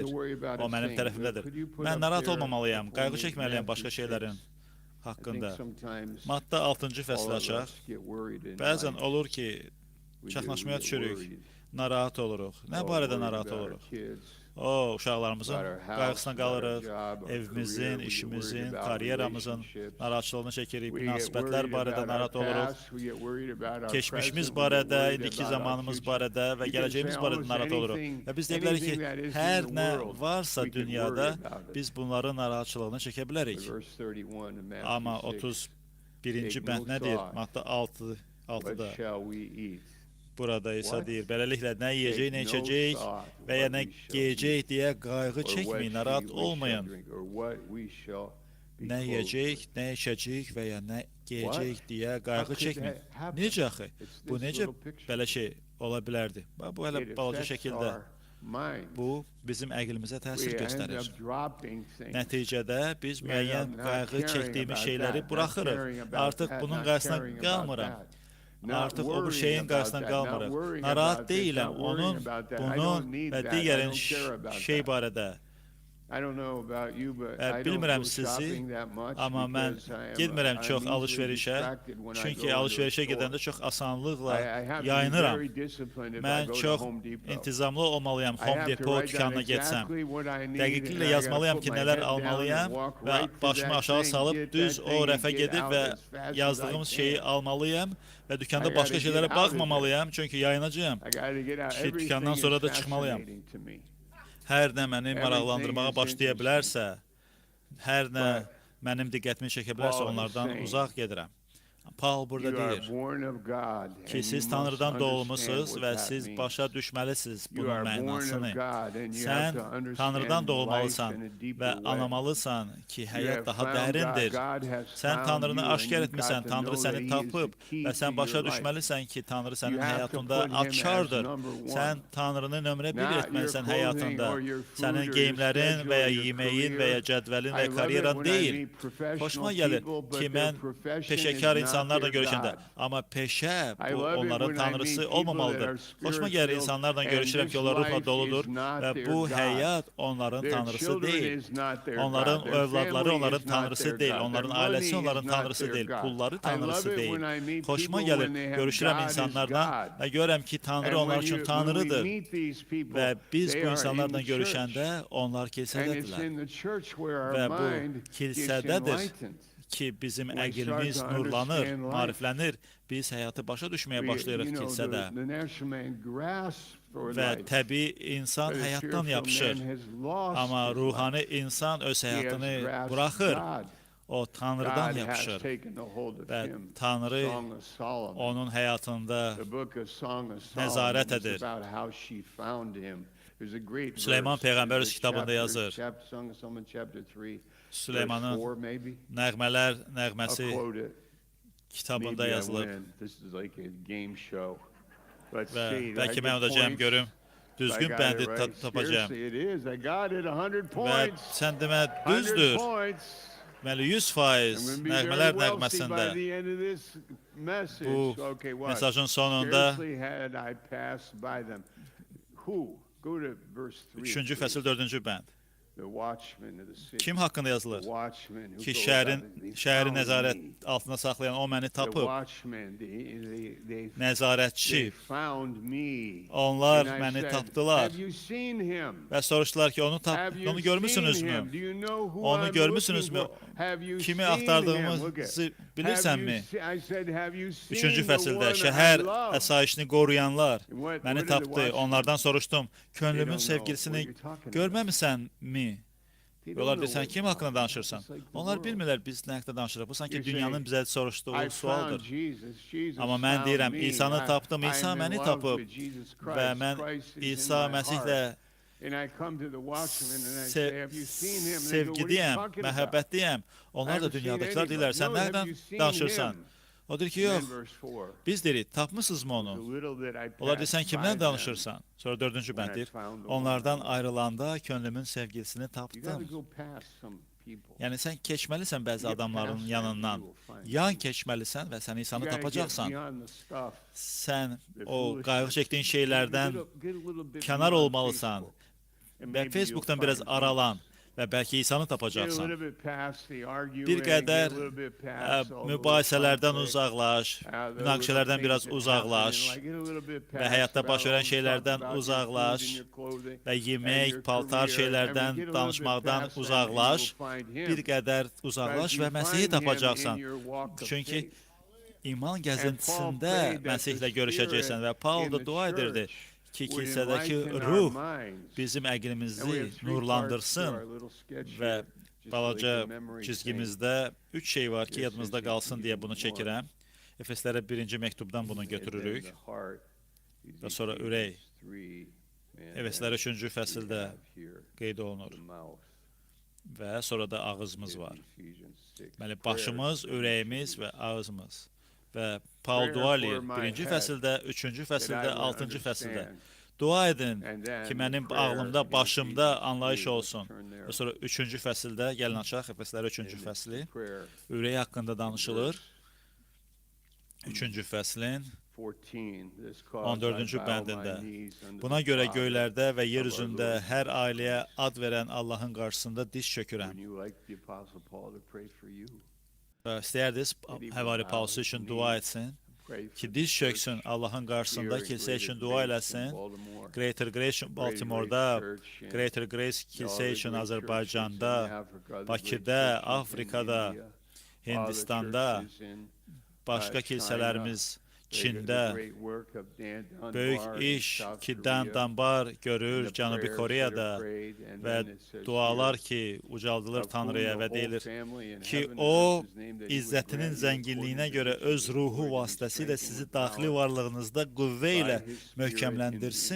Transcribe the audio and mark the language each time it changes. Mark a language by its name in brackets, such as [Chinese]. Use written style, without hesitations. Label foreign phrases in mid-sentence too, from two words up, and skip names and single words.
[Azerbaijani] O mənim tərəfimdədir. Mən narahat olmamalıyam, qayğı çəkməliyəm başqa şeylərin haqqında. Maddə 6-cı fəsli açaq. Bəzən olur ki, çaxnaşmaya düşürük, narahat oluruq. Nə barədə narahat oluruq? O, uşaqlarımızın [English] about our house, [Azerbaijani] qayğısına [English] about our [Azerbaijani] qalırıq, [English] job, our [Azerbaijani] evimizin, [English] career. We get [Azerbaijani] işimizin, [English] worried about [Azerbaijani] karyeramızın [English] relationships. [Azerbaijani] narahatçılığını çəkirik, [English] We get [Azerbaijani] münasibətlər [English] worried [Azerbaijani] barədə [English] about our [Azerbaijani] narahat oluruq. [English] past. We get worried about our [Azerbaijani] Keçmişimiz [English] present. We get [Azerbaijani] barədə, [English] worried [Azerbaijani] indiki [English] about our [Azerbaijani] zamanımız [English] future. [Azerbaijani] barədə və [English] You can [Azerbaijani] gələcəyimiz [English] say [Azerbaijani] barədə [English] almost [Azerbaijani] narahat oluruq. [English] anything- [Azerbaijani] Və biz deyə bilərik ki, [English] anything that is in [Azerbaijani] hər [English] the [Azerbaijani] nə [English] world, [Azerbaijani] varsa [English] we can [Azerbaijani] dünyada [English] worry about it. [Azerbaijani] biz bunların narahatçılığını çəkə bilərik. [English] But verse 31 in Matthew [Azerbaijani] Amma 6, 31-ci [English] Take [Azerbaijani] bənd [English] no [Azerbaijani] nə deyir? [English] thought. [Azerbaijani] Maddə 6-da. [English] What shall we eat? [Azerbaijani] Burada isə [English] What? [Azerbaijani] deyir, beləliklə nə yeyəcək, nə [English] Take no [Azerbaijani] içəcək [English] thought [Azerbaijani] və ya [English] what [Azerbaijani] nə [English] we shall [Azerbaijani] geyəcək deyə qayğı [English] Or what [Azerbaijani] çəkməyin, [English] we [Azerbaijani] narahat [English] shall [Azerbaijani] olmayın. [English] drink, or what we shall be [Azerbaijani] Nə [English] clothed [Azerbaijani] yeyəcək, [English] with. [Azerbaijani] nə içəcək və ya nə geyəcək deyə qayğı [English] could [Azerbaijani] çəkməyin. [English] that happen? [Azerbaijani] Necə axı? [English] It's [Azerbaijani] Bu [English] this [Azerbaijani] necə [English] little picture. [Azerbaijani] belə şey ola bilərdi? Bax, bu hələ [English] It [Azerbaijani] balaca [English] affects [Azerbaijani] şəkildə. [English] our minds. [Azerbaijani] Bu bizim əqlimizə təsir [English] We end [Azerbaijani] göstərir. [English] up dropping things. [Azerbaijani] Nəticədə biz [English] We end [Azerbaijani] müəyyən [English] up not [Azerbaijani] qayğı [English] caring [Azerbaijani] çəkdiyimiz [English] about [Azerbaijani] şeyləri [English] that, not [Azerbaijani] buraxırıq. [English] caring about [Azerbaijani] Artıq [English] that, [Azerbaijani] bunun [English] not [Azerbaijani] qarşısına [English] caring about [Azerbaijani] qalmıram. [English] that. Not [Azerbaijani] Artıq o bu [English] worrying [Azerbaijani] şeyin [English] about [Azerbaijani] qarşısına [English] that, [Azerbaijani] qalmırıq. [English] not worrying [Azerbaijani] Narahat [English] about this, [Azerbaijani] deyiləm [English] not worrying [Azerbaijani] onun, [English] about that. I [Azerbaijani] bunun [English] don't need [Azerbaijani] və [English] that. I [Azerbaijani] digərin [English] don't care about [Azerbaijani] şey [English] that. [Azerbaijani] barədə. [English] I don't know about you, but I don't [Azerbaijani] Bilmirəm [English] go [Azerbaijani] sizi, [English] shopping that much [Azerbaijani] amma mən [English] because I am- [Azerbaijani] getmirəm [English] I'm [Azerbaijani] çox [English] easily [Azerbaijani] alış-verişə. [English] distracted when I [Azerbaijani] Çünki [English] go into a [Azerbaijani] alış-verişə [English] store. [Azerbaijani] gedəndə çox asanlıqla [English] I have to be [Azerbaijani] yayınıram. [English] very disciplined if I [Azerbaijani] Mən [English] go to [Azerbaijani] çox [English] Home Depot. [Azerbaijani] intizamlı olmalıyam [English] I [Azerbaijani] Home [English] have to [Azerbaijani] Depot [English] write down [Azerbaijani] dükanına getsəm. [English] exactly what I need, [Azerbaijani] Dəqiqliklə [English] and I gotta [Azerbaijani] yazmalıyam [English] put [Azerbaijani] ki, [English] my [Azerbaijani] nələr [English] head down and [Azerbaijani] almalıyam [English] walk [Azerbaijani] və [English] right to [Azerbaijani] başımı [English] that [Azerbaijani] aşağı [English] thing, [Azerbaijani] salıb [English] get [Azerbaijani] düz [English] that [Azerbaijani] o [English] thing, [Azerbaijani] rəfə [English] get [Azerbaijani] gedib [English] out [Azerbaijani] və [English] as fast as I [Azerbaijani] yazdığım şeyi [English] can. [Azerbaijani] almalıyam və [English] I [Azerbaijani] dükkanda [English] gotta [Azerbaijani] başqa [English] get [Azerbaijani] şeylərə [English] out of there. [Azerbaijani] baxmamalıyam, çünki yayınacağam. [English] I gotta get out. [Azerbaijani] Ki [English] Everything [Azerbaijani] dükandan [English] is [Azerbaijani] sonra da çıxmalıyam. [English] fascinating to me. [Azerbaijani] Hər nə məni [English] Everything [Azerbaijani] maraqlandırmağa [English] is [Azerbaijani] başlaya [English] interesting. [Azerbaijani] bilərsə, hər nə [English] But [Azerbaijani] mənim diqqətimi çəkə bilərsə, [English] Paul is [Azerbaijani] onlardan [English] saying, [Azerbaijani] uzaq gedirəm. Paul burada [English] You are [Azerbaijani] deyir [English] born of God, and [Azerbaijani] ki, [English] you [Azerbaijani] siz [English] must [Azerbaijani] Tanrıdan [English] understand [Azerbaijani] doğulmusunuz [English] what [Azerbaijani] və [English] that [Azerbaijani] siz [English] means. [Azerbaijani] başa düşməlisiniz [English] You [Azerbaijani] bunun [English] are born of [Azerbaijani] mənasını. [English] God, and you [Azerbaijani] Sən [English] have to understand [Azerbaijani] Tanrıdan [English] life [Azerbaijani] doğulmalısan [English] in a deeper [Azerbaijani] və [English] way. [Azerbaijani] anlamalısan ki, [English] You [Azerbaijani] həyat [English] have [Azerbaijani] daha [English] found [Azerbaijani] dərindir. [English] God has [Azerbaijani] Sən [English] found [Azerbaijani] Tanrını [English] you, and [Azerbaijani] aşkar [English] you've [Azerbaijani] etmisən, [English] got to [Azerbaijani] Tanrı [English] know [Azerbaijani] səni [English] that He is [Azerbaijani] tapıb [English] the key [Azerbaijani] və sən [English] to [Azerbaijani] başa [English] your life. [Azerbaijani] düşməlisən ki, Tanrı sənin [English] You have to [Azerbaijani] həyatında [English] put Him as [Azerbaijani] açardır. [English] number one. [Azerbaijani] Sən Tanrını nömrə bir [English] Not your [Azerbaijani] etməlisən [English] clothing [Azerbaijani] həyatında. [English] or your food [Azerbaijani] Sənin [English] or your [Azerbaijani] geyimlərin [English] schedule [Azerbaijani] və ya [English] or your [Azerbaijani] yeməyin və ya [English] career. [Azerbaijani] cədvəlin və [English] I [Azerbaijani] ya [English] love it [Azerbaijani] karyeran [English] when I [Azerbaijani] deyil. [English] meet professional [Azerbaijani] Xoşuma gəlir [English] people, but [Azerbaijani] ki, [English] their [Azerbaijani] mən [English] profession [Azerbaijani] peşəkar [English] is not [Azerbaijani] insanlarla [English] their [Azerbaijani] görüşəndə, [English] God. [Azerbaijani] amma peşə [English] I [Azerbaijani] bu [English] love it [Azerbaijani] onların [English] when I [Azerbaijani] tanrısı [English] meet people that [Azerbaijani] olmamalıdır. [English] are [Azerbaijani] Xoşuma gəlir [English] spirit-filled [Azerbaijani] insanlarla [English] and [Azerbaijani] görüşürəm [English] this [Azerbaijani] ki, onlar ruhla [English] life [Azerbaijani] doludur [English] is not [Azerbaijani] və [English] their [Azerbaijani] bu [English] God. [Azerbaijani] həyat onların [English] Their [Azerbaijani] tanrısı [English] children [Azerbaijani] deyil. [English] is not their [Azerbaijani] Onların [English] God. Their [Azerbaijani] övladları [English] family [Azerbaijani] onların [English] is not [Azerbaijani] tanrısı [English] their [Azerbaijani] deyil. [English] God. [Azerbaijani] Onların [English] Their money [Azerbaijani] ailəsi onların [English] is not [Azerbaijani] tanrısı [English] their [Azerbaijani] deyil. [English] God. [Azerbaijani] Pulları [English] I love [Azerbaijani] tanrısı [English] it [Azerbaijani] deyil. [English] when I meet [Azerbaijani] Xoşuma [English] people [Azerbaijani] gəlir, [English] when they have [Azerbaijani] görüşürəm [English] God is [Azerbaijani] insanlarla [English] God. [Azerbaijani] və görürəm ki, Tanrı [English] And [Azerbaijani] onlar [English] when [Azerbaijani] üçün [English] we [Azerbaijani] Tanrıdır. [English] meet these people, [Azerbaijani] Və biz [English] they [Azerbaijani] bu [English] are in [Azerbaijani] insanlarla [English] the church. [Azerbaijani] görüşəndə onlar [English] And it's [Azerbaijani] kilsədədirlər. [English] in the church where our [Azerbaijani] Və bu [English] mind gets [Azerbaijani] kilsədədir [English] enlightened. [Azerbaijani] ki, bizim [English] We [Azerbaijani] əqlimiz [English] start to [Azerbaijani] nurlanır, [English] understand life. [Azerbaijani] maariflənir. Biz həyatı başa düşməyə başlayırıq [English] You know, [Azerbaijani] kilsədə. [English] the natural man grasps for [Azerbaijani] Və [English] life. [Azerbaijani] təbii insan [English] But a [Azerbaijani] həyatdan [English] spiritual [Azerbaijani] yapışır. [English] man has lost [Azerbaijani] Amma [English] his [Azerbaijani] ruhani [English] life. [Azerbaijani] insan öz [English] He has [Azerbaijani] həyatını [English] grasped [Azerbaijani] buraxır. [English] God. [Azerbaijani] O Tanrıdan [English] God has [Azerbaijani] yapışır. [English] taken a hold of [Azerbaijani] Və [English] him. [Azerbaijani] Tanrı [English] Song of Solomon. [Azerbaijani] onun həyatında [English] The book of Song of Solomon [Azerbaijani] nəzarət [English] is [Azerbaijani] edir. [English] about how she found him. There's a great [Azerbaijani] Süleyman [English] verse. [Azerbaijani] Peyğəmbər [English] There's [Azerbaijani] öz [English] a [Azerbaijani] kitabında [English] chapter, [Azerbaijani] yazır. [English] Song of Solomon chapter 3, [Azerbaijani] Süleymanın [English] verse 4 maybe. [Azerbaijani] Nəğmələr [English] I'll [Azerbaijani] nəğməsi [English] quote it. [Azerbaijani] kitabında [English] Maybe I [Azerbaijani] yazılıb. [English] win. This is like a game show. Let's [Azerbaijani] Və [English] see. Do I [Azerbaijani] bəlkə [English] get [Azerbaijani] mən udacağım [English] points? [Azerbaijani] görüm. [English] I [Azerbaijani] Düzgün [English] got [Azerbaijani] bəndi [English] it right. [Azerbaijani] tapacağım. [English] Seriously, it is. I got it. 100 [Azerbaijani] Və [English] points. [Azerbaijani] sən demə [English] 100 [Azerbaijani] düzdür. [English] points. [Azerbaijani] Deməli [English] I'm [Azerbaijani] 100% [English] going to be [Azerbaijani] nəğmələr [English] very wealthy by [Azerbaijani] nəğməsində [English] the end of this message. [Azerbaijani] bu [English] Okay, what? [Azerbaijani] mesajın sonunda [English] Scarcely had I passed by them. Who? Go to verse 3. [Azerbaijani] 3-cü fəsil 4-cü bənd. [English] The watchman of the city. [Azerbaijani] Kim haqqında yazılır? [English] The watchman who [Azerbaijani] Ki [English] goes [Azerbaijani] şəhərin [English] out and he [Azerbaijani] şəhəri [English] found [Azerbaijani] nəzarət [English] me. [Azerbaijani] altında saxlayan o məni [English] The [Azerbaijani] tapıb. [English] watchman, they [Azerbaijani] Nəzarətçi. [English] found me. [Azerbaijani] Onlar [English] And I [Azerbaijani] məni [English] said, [Azerbaijani] tapdılar. [English] Have you seen him? [Azerbaijani] Və soruşdular ki, [English] Have you [Azerbaijani] onu [English] seen [Azerbaijani] görmüsünüzmü? [English] him? Do you know who [Azerbaijani] Onu [English] I'm [Azerbaijani] görmüsünüzmü? [English] looking for? Have you [Azerbaijani] Kimi [English] seen him? Look at- [Azerbaijani] axtardığımızı [English] Have [Azerbaijani] bilirsənmi? [English] you se- I said, have you seen [Azerbaijani] 3-cü [English] the [Azerbaijani] fəsildə [English] one I [Azerbaijani] şəhər [English] love? [Azerbaijani] əsayişini qoruyanlar [English] What [Azerbaijani] məni [English] did the [Azerbaijani] tapdı. [English] watchman- [Azerbaijani] Onlardan soruşdum, [English] They don't [Azerbaijani] könlümün [English] know [Azerbaijani] sevgilisini [English] what you're talking about. [Azerbaijani] görməmisənmi? [English] They don't [Azerbaijani] Onlar [English] know [Azerbaijani] deyir, sən [English] what [Azerbaijani] kim [English] you're [Azerbaijani] haqqında [English] talking about. [Azerbaijani] danışırsan? [English] It's like the [Azerbaijani] Onlar [English] world. [Azerbaijani] bilmirlər biz nə haqqında danışırıq. Bu sanki [English] You're [Azerbaijani] dünyanın [English] saying, [Azerbaijani] bizə soruşduğu [English] I found [Azerbaijani] sualdır. [English] Jesus. Jesus [Azerbaijani] Amma mən [English] found [Azerbaijani] deyirəm, [English] me. [Azerbaijani] İsanı tapdım, İsa [English] I'm in [Azerbaijani] məni [English] love [Azerbaijani] tapıb [English] with Jesus [Azerbaijani] və [English] Christ. [Azerbaijani] mən [English] Christ is in [Azerbaijani] İsa [English] my heart. [Azerbaijani] Məsihlə [English] And I come to the watchman and I say, have you seen him? And they go, what are you [Azerbaijani] sevgidiyəm, [English] talking about? [Azerbaijani] məhəbbətliyəm. Onlar da [English] haven't seen [Azerbaijani] dünyadakılar deyirlər, [English] anybody. [Azerbaijani] sən [English] No, have [Azerbaijani] nədən [English] you seen [Azerbaijani] danışırsan? [English] him? [Azerbaijani] O deyir ki, [English] And [Azerbaijani] yox, [English] then verse 4. [Azerbaijani] biz deyirik, tapmısınızmı [English] The [Azerbaijani] onu? [English] little that I [Azerbaijani] Onlar deyir, sən [English] passed by [Azerbaijani] kimdən [English] them. [Azerbaijani] danışırsan? Sonra 4-cü [English] When I [Azerbaijani] bənd deyir, [English] found the [Azerbaijani] onlardan [English] one. [Azerbaijani] ayrılanda könlümün sevgilisini [English] You got to [Azerbaijani] tapdım. [English] go past some people. [Azerbaijani] Yəni sən keçməlisən bəzi [English] Get [Azerbaijani] adamların [English] past them, [Azerbaijani] yanından. [English] you will find [Azerbaijani] Yan [English] Jesus. [Azerbaijani] keçməlisən və sən [English] You [Azerbaijani] insanı [English] gotta get [Azerbaijani] tapacaqsan. [English] beyond the stuff, [Azerbaijani] Sən [English] the [Azerbaijani] o [English] foolishness. [Azerbaijani] qayğı çəkdiyin şeylərdən [English] Get a little bit [Azerbaijani] kənar [English] beyond [Azerbaijani] olmalısan [English] Facebook. And [Azerbaijani] və [English] maybe [Azerbaijani] Facebookdan [English] you'll [Azerbaijani] biraz [English] find [Azerbaijani] aralan. [English] Jesus. [Azerbaijani] və bəlkə İsanı [English] Get a [Azerbaijani] tapacaqsan. [English] little bit past the arguing, [Azerbaijani] Bir [English] get [Azerbaijani] qədər [English] a little bit past all the [Azerbaijani] mübahisələrdən [English] conflict, [Azerbaijani] uzaqlaş, [English] the little [Azerbaijani] münaqişələrdən [English] things [Azerbaijani] biraz [English] that happen [Azerbaijani] uzaqlaş [English] in life. Get a little bit [Azerbaijani] və [English] past [Azerbaijani] həyatda [English] about [Azerbaijani] baş verən [English] all the [Azerbaijani] şeylərdən [English] talk about your [Azerbaijani] uzaqlaş [English] food and your clothing [Azerbaijani] və [English] and [Azerbaijani] yemək, [English] your [Azerbaijani] paltar [English] career. [Azerbaijani] şeylərdən [English] And we get a little bit [Azerbaijani] danışmaqdan [English] past that and [Azerbaijani] uzaqlaş, [English] you will find him. [Azerbaijani] bir qədər uzaqlaş [English] Because [Azerbaijani] və [English] you [Azerbaijani] Məsihi [English] find him [Azerbaijani] tapacaqsan. [English] in your walk of [Azerbaijani] Çünki [English] faith. [Azerbaijani] iman [English] And [Azerbaijani] gəzintisində [English] Paul prayed that [Azerbaijani] Məsihlə [English] the [Azerbaijani] görüşəcəksən və [English] Spirit [Azerbaijani] Paul [English] in [Azerbaijani] da [English] the [Azerbaijani] dua edirdi [English] church [Azerbaijani] ki, [English] would [Azerbaijani] kilsədəki [English] enlighten our [Azerbaijani] ruh [English] minds. [Azerbaijani] bizim [English] And we [Azerbaijani] əqlimizi [English] have three parts to [Azerbaijani] nurlandırsın [English] our little sketch [Azerbaijani] və [English] here, just [Azerbaijani] balaca [English] like the memory [Azerbaijani] çizgimizdə 3 şey var ki, [English] This [Azerbaijani] yadımızda [English] is [Azerbaijani] qalsın deyə [English] Ephesians [Azerbaijani] bunu [English] 1. [Azerbaijani] çəkirəm. Efeslərə 1-ci məktubdan bunu [English] saying. And then [Azerbaijani] götürürük. [English] the heart is [Azerbaijani] Və sonra [English] Ephesians [Azerbaijani] ürək. [English] 3, and [Azerbaijani] Efeslər [English] then [Azerbaijani] 3-cü [English] we [Azerbaijani] fəsildə [English] have here [Azerbaijani] qeyd olunur. [English] the mouth [Azerbaijani] Və sonra da ağzımız [English] is [Azerbaijani] var. [English] Ephesians 6. [Azerbaijani] Deməli, [English] Prayer [Azerbaijani] başımız, [English] for [Azerbaijani] ürəyimiz [English] Ephesians [Azerbaijani] və ağzımız. Və Paul [English] Prayer [Azerbaijani] dua eləyir. [English] for my [Azerbaijani] 1-ci [English] head, [Azerbaijani] fəsildə, 3-cü [English] that I [Azerbaijani] fəsildə, [English] would [Azerbaijani] 6-cı fəsildə. [English] understand. [Azerbaijani] Dua edin [English] And then [Azerbaijani] ki, [English] the [Azerbaijani] mənim [English] prayer [Azerbaijani] ağlımda, [English] in [Azerbaijani] başımda [English] Ephesians [Azerbaijani] anlayış [English] 3, [Azerbaijani] olsun. [English] turn there. [Azerbaijani] Və sonra 3-cü fəsildə, gəlin açaq, Efeslər 3-cü [English] And it's [Azerbaijani] fəsli. [English] prayer [Azerbaijani] Ürək haqqında danışılır. [English] verse [Azerbaijani] 3-cü fəslin [English] 14, this cause [Azerbaijani] 14-cü [English] I bow my [Azerbaijani] bəndində. [English] knees unto [Azerbaijani] Buna [English] the [Azerbaijani] görə [English] Father, [Azerbaijani] göylərdə və yer [English] of our [Azerbaijani] üzündə [English] Lord [Azerbaijani] hər ailəyə ad verən Allahın qarşısında diz çökürəm. [English] Wouldn't you like the Apostle Paul to pray for you? [Azerbaijani] Və istəyərdiniz Həvari Paulus üçün dua etsin. [English] Pray for [Azerbaijani] Ki [English] the [Azerbaijani] diz [English] church [Azerbaijani] çöksün Allahın qarşısında [English] here in [Azerbaijani] kilsə [English] Greater [Azerbaijani] üçün dua [English] Grace in [Azerbaijani] eləsin. [English] Baltimore, [Azerbaijani] Greater Grace [English] Greater [Azerbaijani] Baltimore'da, [English] Grace Church in [Azerbaijani] Greater Grace [English] all [Azerbaijani] kilsə [English] the [Azerbaijani] üçün [English] great churches in [Azerbaijani] Azərbaycanda, [English] Africa, the great [Azerbaijani] Bakıda, [English] churches in [Azerbaijani] Afrikada, [English] India, all the [Azerbaijani] Hindistanda, [English] churches in, [Azerbaijani] başqa [English] China, [Azerbaijani] kilsələrimiz [English] the [Azerbaijani] Çində [English] great work of Dan Dunbar [Azerbaijani] böyük [English] in [Azerbaijani] iş [English] South [Azerbaijani] ki, [English] Korea, [Azerbaijani] Dan Dambar [English] and [Azerbaijani] görür [English] the [Azerbaijani] Cənubi [English] prayers [Azerbaijani] Koreyada [English] that are prayed, and [Azerbaijani] və [English] then it says [Azerbaijani] dualar [English] here, [Azerbaijani] ki, ucaldılır [English] of whom [Azerbaijani] Tanrıya [English] the [Azerbaijani] və [English] whole [Azerbaijani] deyilir [English] family in [Azerbaijani] ki, [English] heaven and [Azerbaijani] o [English] earth is named, that he would [Azerbaijani] izzətinin [English] grant you [Azerbaijani] zənginliyinə [English] according to [Azerbaijani] görə [English] his [Azerbaijani] öz ruhu [English] glory and [Azerbaijani] vasitəsilə [English] strength [Azerbaijani] sizi [English] and [Azerbaijani] daxili [English] power [Azerbaijani] varlığınızda qüvvə ilə [English] by his Spirit in the [Azerbaijani] möhkəmləndirsin.